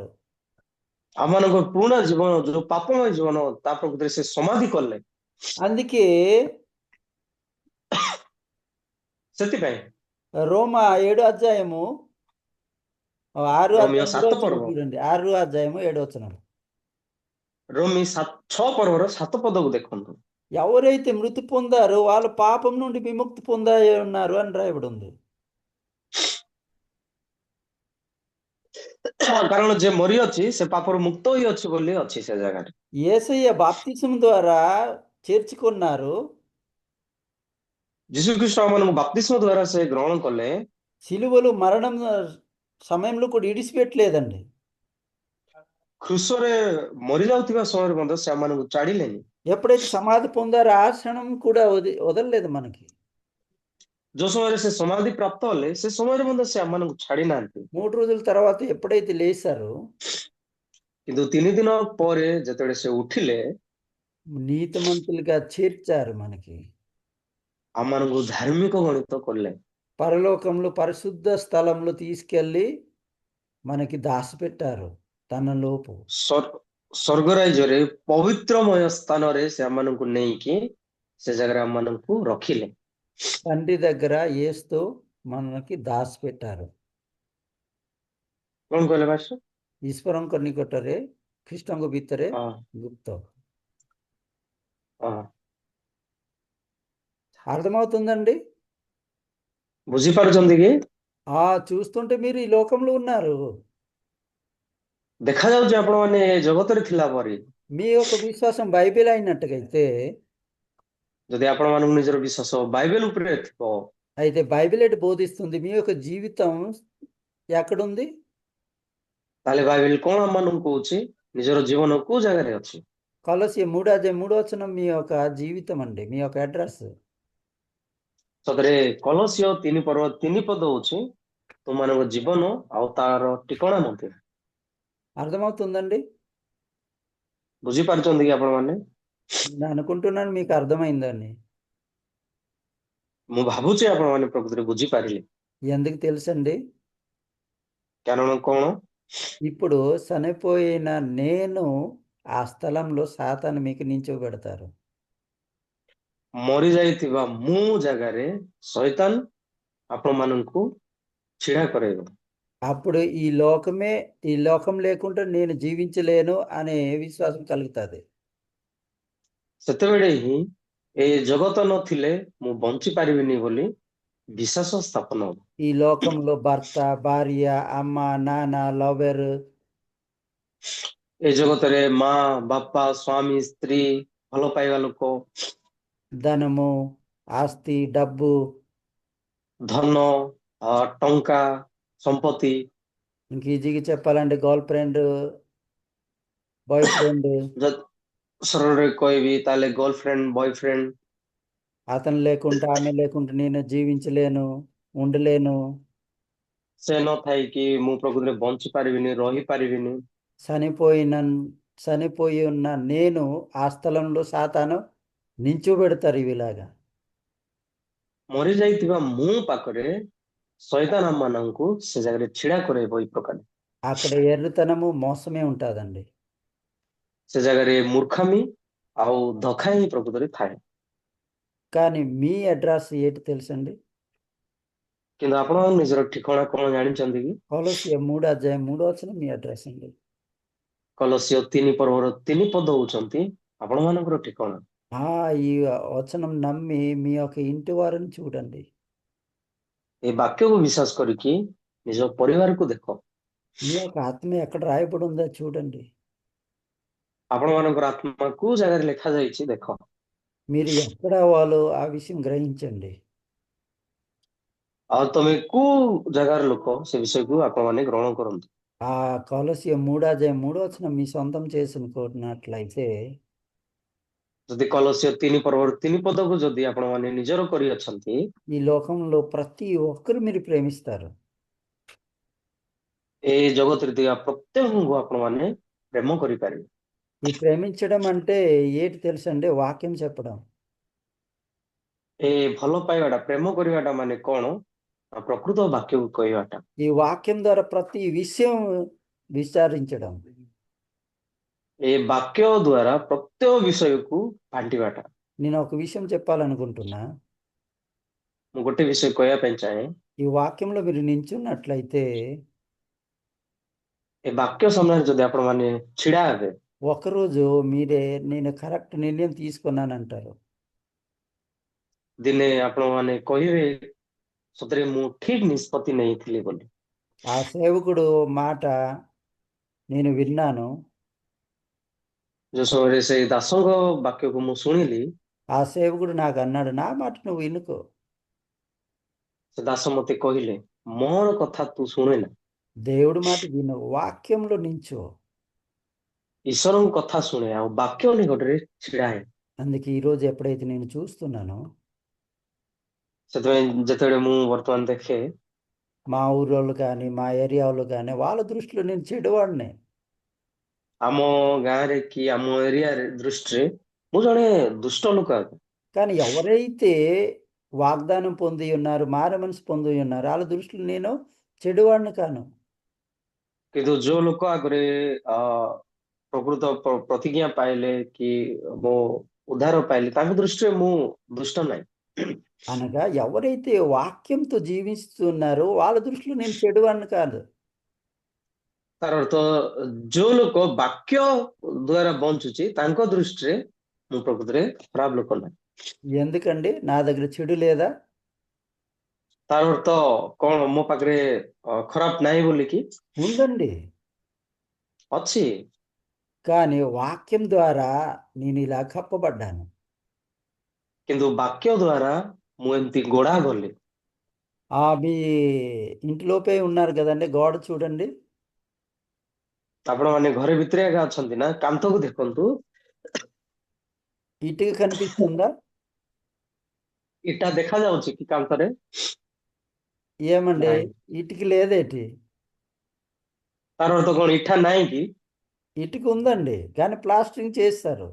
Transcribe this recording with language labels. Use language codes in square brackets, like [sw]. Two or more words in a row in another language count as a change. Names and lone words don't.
[or] ଆମମାନଙ୍କ ପୁରୁଣା ଜୀବନ ଯୋଉ ପାପମୟ ଜୀବନ ତା ପ୍ରକୃତିରେ ସେ ସମାଧି କଲେ। [te] అందుకే [or] ସେଥିପାଇଁ [te] రోమా 7 అధ్యాయము 6 [or] ରୋମିଓ [te] అధ్యాయం 3 7 వచనం [or] ପର୍ବ [te] చూడండి. 6 అధ్యాయము 7 వచనం. [or] ରୋମି 6 ପର୍ବର 7 ପଦକୁ ଦେଖନ୍ତୁ। [te] ఎవరైతే మృతి పొందారో వాళ్ళు పాపం నుండి విముక్తి పొంది ఉన్నారు అని రాయబడి ఉంది. [or] କାରଣ ଯେ ମରିଅଛି ସେ ପାପରୁ ମୁକ୍ତ ହୋଇଅଛି ବୋଲି ଅଛି ସେ ଜାଗାରେ। [te] యేసయ్య బాప్తిసం ద్వారా చేర్చుకున్నారు. [or] ଯୀଶୁ ଖ୍ରୀଷ୍ଟ ଆମମାନଙ୍କୁ ବାପ୍ତିସ୍ମ ଦ୍ୱାରା ସେ ଗ୍ରହଣ କଲେ। [te] సిలువలో మరణం సమయంలో కూడా ఇడిచిపెట్టలేదండి. [or] କୃଷରେ ମରି ଯାଉଥିବା ସମୟରେ ମଧ୍ୟ ସେମାନଙ୍କୁ ଛାଡ଼ିଲେନି। [te] ఎప్పుడైతే సమాధి పొందారో ఆ క్షణం కూడా వదలలేదు మనకి. [or] ଯୋଉ ସମୟରେ ସେ ସମାଧି ପ୍ରାପ୍ତ ହେଲେ ସେ ସମୟରେ ମଧ୍ୟ ସେ ଆମମାନଙ୍କୁ ଛାଡ଼ି ନାହାନ୍ତି। [te] 3 రోజుల తర్వాత ఎప్పుడైతే లేచారో [or] କିନ୍ତୁ 3 ଦିନ ପରେ ଯେତେବେଳେ ସେ ଉଠିଲେ [te] నీతిమంతులుగా చేర్చారు మనకి. [or] ଆମମାନଙ୍କୁ ଧାର୍ମିକ ଗଣିତ କଲେ। [te] పరలోకంలో పరిశుద్ధ స్థలంలో తీసుకెళ్ళి మనకి దాచిపెట్టారు తన లోపు. [or] ସ୍ୱର୍ଗ ରାଜ୍ୟରେ ପବିତ୍ରମୟ ସ୍ଥାନରେ ସେ ଆମମାନଙ୍କୁ ନେଇକି ସେ ଜାଗାରେ ଆମମାନଙ୍କୁ ରଖିଲେ। [te] తండ్రి దగ్గర యేసుతో మనకి దాచిపెట్టారు. [or] କଣ କହିଲେ ମାଷ୍ଟର? ଈଶ୍ୱରଙ୍କ ନିକଟରେ, ଖ୍ରୀଷ୍ଟଙ୍କ ଭିତରେ ହଁ ଗୁପ୍ତ. ହଁ [te] అర్థమవుతుందండి? [or] ବୁଝିପାରୁଛନ୍ତି କି? [te] చూస్తుంటే మీరు ఈ లోకంలో ఉన్నారు. [or] ଦେଖାଯାଉଛି ଆପଣମାନେ ଏ ଜଗତରେ ଥିଲା ପରି। [te] మీ యొక్క విశ్వాసం బైబిల్ అయినట్టుగైతే, [or] ଯଦି ଆପଣମାନଙ୍କୁ ନିଜର ବିଶ୍ୱାସ ବାଇବେଲ ଉପରେ ଥିବ [te] అయితే బైబిల్ ఎటు బోధిస్తుంది? మీ యొక్క జీవితం ఎక్కడుంది? [or] ତାହେଲେ ବାଇବେଲ କଣ ଆମମାନଙ୍କୁ କହୁଛି? ନିଜର ଜୀବନ କୋଉ ଜାଗାରେ ଅଛି? [te] కొలస్సీ 3 అధ్యాయం 3 వచనం మీ యొక్క జీవితం అండి, మీ యొక్క అడ్రస్. [or] ସତରେ କଲସିୟ 3 ପର୍ବ 3 ପଦ ହଉଛି ତୁମମାନଙ୍କ ଜୀବନ ଆଉ ତାର ଠିକଣା ମଧ୍ୟ। [te] అర్థమవుతుందండి? [or] ବୁଝିପାରୁଛନ୍ତି କି ଆପଣମାନେ? [te] నేను అనుకుంటున్నాను మీకు అర్థమైందని. [or] ମୁଁ ଭାବୁଛି ଆପଣମାନେ ପ୍ରକୃତରେ ବୁଝିପାରିଲେ। [te] ఎందుకు తెలుసండి? [or] କାରଣ କଣ? [te] ఇప్పుడు చనిపోయిన నేను ఆ స్థలంలో సాతాను మీకు నించోబెడతారు. [or] ମରି ଯାଇଥିବା ମୁଁ ଜାଗାରେ ଶୈତାନ ଆପଣମାନଙ୍କୁ ଛିଡ଼ା କରେଇବ। [te] అప్పుడు ఈ లోకం లేకుండా నేను జీవించలేను అనే విశ్వాసం కలుగుతుంది. [or] ସେତେବେଳେ ହିଁ ଏ ଜଗତ ନଥିଲେ ମୁଁ ବଞ୍ଚି ପାରିବିନି ବୋଲି ବିଶ୍ୱାସ ସ୍ଥାପନ ହବ। [te] ఈ లోకంలో భర్త, భార్య, అమ్మ, నాన్న, లవర్, [or] ଏ ଜଗତରେ ମା, ବାପା, ସ୍ୱାମୀ, ସ୍ତ୍ରୀ, ଭଲ ପାଇବା ଲୋକ, [te] ధనము, ఆస్తి, డబ్బు, [or] ଧନ, ଟଙ୍କା, ସମ୍ପତ୍ତି, [te] ఇంక ఈజీగా చెప్పాలంటే [en] girl friend, boy friend, [or] ଯଦି ସରଳରେ କହିବି ତାହେଲେ [en] girlfriend, boyfriend, [te] అతను లేకుండా ఆమె లేకుండా నేను జీవించలేను, ఉండలేను. [or] ସେ ନଥାଇକି ମୁଁ ପ୍ରକୃତିରେ ବଞ୍ଚି ପାରିବିନି, ରହିପାରିବିନି। [te] చనిపోయిన చనిపోయి ఉన్న నేను ఆ స్థలంలో సాతాను నించోబెడతారు ఇవిలాగా. [or] ମରିଯାଇଥିବା ମୁଁ ପାଖରେ ଶୈତାନ ମାନଙ୍କୁ ସେ ଜାଗାରେ ଛିଡ଼ା କରେଇବ ଏଇ ପ୍ରକାର। [te] అక్కడ ఎర్రతనము, మోసమే ఉంటుందండి. [or] ସେ ଜାଗାରେ ମୂର୍ଖାମି ଆଉ ଧୋକା ହିଁ ପ୍ରକୃତରେ ଥାଏ। [te] కానీ మీ అడ్రస్ ఏంటి తెలుసండి? [or] କିନ୍ତୁ ଆପଣ ନିଜର ଠିକଣା କଣ ଜାଣିଛନ୍ତି କି? [te] కొలొస్సీయ 3:3 మీ అడ్రస్ అండి. [or] କଲସ୍ୟ 3 ପର୍ବର 3 ପଦ ହଉଛନ୍ତି ଆପଣମାନଙ୍କର ଠିକଣା। [te] ఈ వచనం నమ్మి మీ యొక్క ఇంటి వారిని చూడండి. [or] ଏ ବାକ୍ୟକୁ ବିଶ୍ୱାସ କରିକି ନିଜ ପରିବାରକୁ ଦେଖ। [te] మీ యొక్క ఆత్మ ఎక్కడ రాయబడి ఉందో చూడండి. [or] ଆପଣମାନଙ୍କର ଆତ୍ମା କୋଉ ଜାଗାରେ ଲେଖା ଯାଇଛି ଦେଖ। [te] మీరు ఎక్కడ వాళ్ళు ఆ విషయం గ్రహించండి. [or] ଆଉ ତମେ କୋଉ ଜାଗାର ଲୋକ ସେ ବିଷୟକୁ ଆପଣମାନେ ଗ୍ରହଣ କରନ୍ତୁ। [te] ఆ కొలొస్సీయ 3:3 మీ సొంతం చేసుకున్నట్లయితే [or] ଯଦି କଲସ୍ୟ 3 ପର୍ବର 3 ପଦକୁ ଯଦି ଆପଣମାନେ ନିଜର କରିଅଛନ୍ତି, [te] ఈ లోకంలో ప్రతి ఒక్కరు మీరు ప్రేమిస్తారు. [or] ଏ ଜଗତରେ ଥିବା ପ୍ରତ୍ୟେକଙ୍କୁ ଆପଣମାନେ ପ୍ରେମ କରିପାରିବେ। [te] ఈ ప్రేమించడం అంటే ఏంటి తెలుసండి? వాక్యం చెప్పడం. [or] ଏ ଭଲ ପାଇବାଟା, ପ୍ରେମ କରିବାଟା ମାନେ କଣ? ପ୍ରକୃତ ବାକ୍ୟକୁ କହିବାଟା। [te] ఈ వాక్యం ద్వారా ప్రతి విషయం విచారించడం. [or] ଏ ବାକ୍ୟ ଦ୍ଵାରା ପ୍ରତ୍ୟେକ ବିଷୟକୁ ବାଣ୍ଟିବାଟା। [te] నేను ఒక విషయం చెప్పాలనుకుంటున్నా. [or] ମୁଁ ଗୋଟେ ବିଷୟ କହିବା ପାଇଁ ଚାହେଁ। [te] ఈ వాక్యంలో మీరు నించున్నట్లయితే [or] ଏ ବାକ୍ୟ ସାମ୍ନାରେ ଯଦି ଆପଣମାନେ ଛିଡ଼ା ହେବେ, [te] ఒకరోజు మీరే నేను కరెక్ట్ నిర్ణయం తీసుకున్నానంటారు. [or] ଦିନେ ଆପଣମାନେ କହିବେ ସତରେ ମୁଁ ଠିକ ନିଷ୍ପତ୍ତି ନେଇଥିଲି ବୋଲି। [te] ఆ సేవకుడు మాట నేను విన్నాను. [or] ଯୋଉ ସମୟରେ ସେଇ ଦାସଙ୍କ ବାକ୍ୟକୁ ମୁଁ ଶୁଣିଲି, [te] ఆ సేవకుడు నాకు అన్నాడు, నా మాట నువ్వు వినుకో. [or] ସେ ଦାସ ମତେ କହିଲେ ମୋର କଥା ତୁ ଶୁଣେନା, [te] దేవుడి మాట విను, వాక్యంలో నించో. [or] ଈଶ୍ୱରଙ୍କ କଥା ଶୁଣେ ଆଉ ବାକ୍ୟ ନିକଟରେ ଛିଡ଼ା ହେ। [te] అందుకే ఈరోజు ఎప్పుడైతే నేను చూస్తున్నానో [or] ସେଥିପାଇଁ ଯେତେବେଳେ ମୁଁ ବର୍ତ୍ତମାନ ଦେଖେ [te] మా ఊరోళ్ళు కానీ మా ఏరియా వాళ్ళు కానీ వాళ్ళ దృష్టిలో నేను చెడువాడినే. [or] ଆମ ଗାଁରେ କି ଆମ ଏରିଆରେ ଦୃଷ୍ଟିରେ ମୁଁ ଜଣେ ଦୁଷ୍ଟ ଲୋକ ଆଗ। [te] కానీ ఎవరైతే వాగ్దానం పొంది ఉన్నారు, మారు మనసు పొంది ఉన్నారు, వాళ్ళ దృష్టిలో నేను చెడువాడిని కాను. [or] କିନ୍ତୁ ଯୋଉ ଲୋକ ଆଗରେ ପ୍ରକୃତ ପ୍ରତିଜ୍ଞା ପାଇଲେ କି ମୁଁ ଉଦ୍ଧାର ପାଇଲି ତାଙ୍କ ଦୃଷ୍ଟିରେ ମୁଁ ଦୁଷ୍ଟ ନାହିଁ। [te] అనగా ఎవరైతే వాక్యంతో జీవిస్తున్నారో వాళ్ళ దృష్టిలో నేను చెడువాడిని కాదు. [or] ତାର ଅର୍ଥ ଯୋଉ ଲୋକ ବାକ୍ୟ ଦ୍ଵାରା ବଞ୍ଚୁଛି ତାଙ୍କ ଦୃଷ୍ଟିରେ ମୁଁ ପ୍ରକୃତରେ ଖରାପ ଲୋକ ନାହିଁ। [te] ఎందుకండి? నా దగ్గర చెడు లేదా? [or] ତାର ଅର୍ଥ କଣ ମୋ ପାଖରେ ଖରାପ ନାହିଁ ବୋଲିକି? [te] ఉందండి. [or] ଅଛି, [te] కానీ వాక్యం ద్వారా నేను ఇలా కప్పబడ్డాను. [or] କିନ୍ତୁ ବାକ୍ୟ ଦ୍ଵାରା ମୁଁ ଏମିତି ଗୋଡା ଗଲି। [te] మీ ఇంటిలోపే ఉన్నారు కదండి, గోడ చూడండి. [or] ଆପଣମାନେ ଘରେ ଭିତରେ ଏକା ଅଛନ୍ତି ନା? କାନ୍ଥକୁ ଦେଖନ୍ତୁ, [te] ఇటుక కనిపిస్తుందా? [or] ଇଟା ଦେଖାଯାଉଛି କି କାନ୍ଥରେ? [te] ఏమండి, [or] ନାହିଁ। [te] ఇటుక లేదేటి? [or] ତାର ଅର୍ଥ କଣ ଇଠା ନାହିଁ କି? [te] ఇటుక ఉందండి, కానీ ప్లాస్టరింగ్ చేస్తారు.